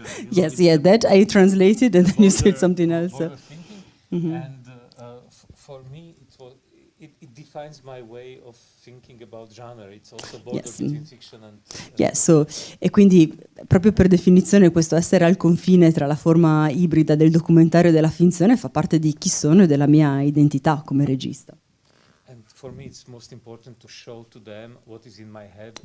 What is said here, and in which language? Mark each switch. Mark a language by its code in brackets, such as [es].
[en] Yes, that I translated and then you said something else. Mm-hmm. And for me, it defines my way of thinking about genre. It's also border between fiction and. [it] Yes, so, e quindi proprio per definizione questo essere al confine tra la forma ibrida del documentario e della finzione fa parte di chi sono e della mia identità come regista. [en] And for me it's most important to show to them what is in my head.